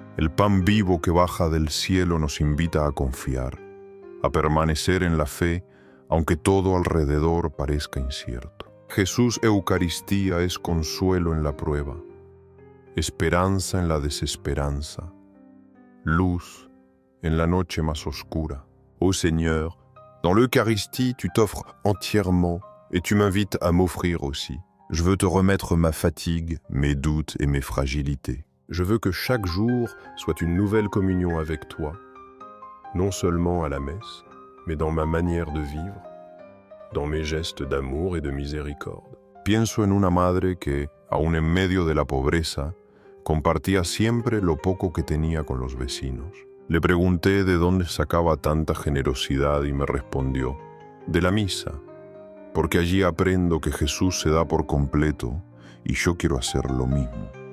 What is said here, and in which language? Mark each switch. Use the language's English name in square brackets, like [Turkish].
[Spanish] El pan vivo que baja del cielo nos invita a confiar, a permanecer en la fe, aunque todo alrededor parezca incierto. Jesús Eucaristía es consuelo en la prueba, esperanza en la desesperanza, luz en la noche más oscura. [French] Ô Seigneur, dans l'Eucharistie, tu t'offres entièrement et tu m'invites à m'offrir aussi. Je veux te remettre ma fatigue, mes doutes et mes fragilités. Je veux que chaque jour soit une nouvelle communion avec toi, non seulement à la messe, mais dans ma manière de vivre, dans mes gestes d'amour et de miséricorde. [Spanish] Pienso en una madre que, aun en medio de la pobreza, compartía siempre lo poco que tenía con los vecinos. Le pregunté de dónde sacaba tanta generosidad y me respondió: de la misa, porque allí aprendo que Jesús se da por completo y yo quiero hacer lo mismo.